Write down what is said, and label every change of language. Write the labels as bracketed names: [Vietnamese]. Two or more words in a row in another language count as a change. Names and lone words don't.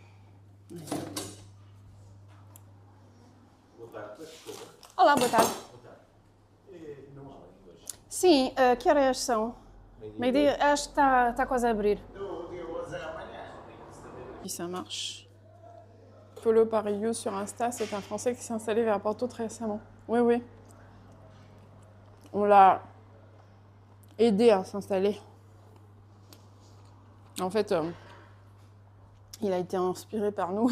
[Portuguese] Olá, boa tarde. Sim, que horas são? Meio-dia, acho que está quase a abrir. [French] Si ça marche. Polo Parillo sur Insta, c'est un Français qui s'est installé vers Porto très récemment. Oui, oui. On l'a aidé à s'installer. En fait, il a été inspiré par nous.